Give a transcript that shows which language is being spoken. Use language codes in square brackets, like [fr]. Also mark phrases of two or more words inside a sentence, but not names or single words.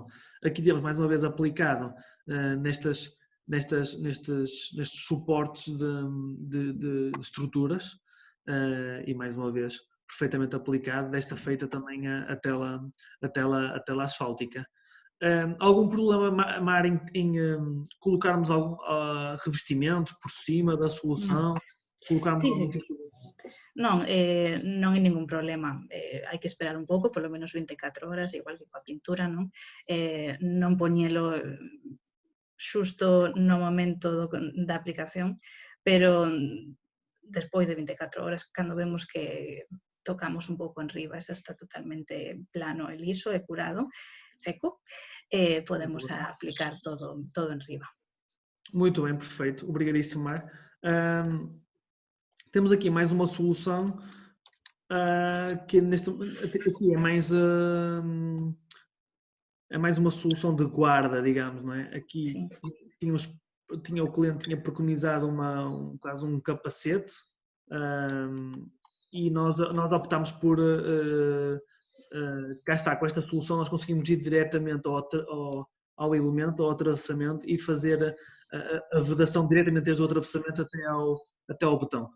[pt] Aqui temos mais uma vez aplicado nestes suportes de estruturas e mais uma vez perfeitamente aplicado, desta feita também a tela asfáltica. Algum problema, Mar, em colocarmos algum revestimentos por cima da solução? Colocarmos algum tipo de... [gl] Non hai ningún problema. Hai que esperar un pouco, polo menos 24 horas, igual que coa pintura, non? Non poñelo xusto no momento da aplicación, pero despois de 24 horas, cando vemos que tocamos un pouco en riba, esa está totalmente plano e liso e curado, seco, podemos aplicar todo en riba. [pt] Muito bem, perfeito. Obrigadíssimo, Mar. Temos aqui mais uma solução que aqui é mais uma solução de guarda, digamos, não é? Aqui o cliente tinha preconizado quase um capacete e nós optámos por cá está, com esta solução nós conseguimos ir diretamente ao elemento, ao atravessamento e fazer a vedação diretamente desde o atravessamento até ao botão.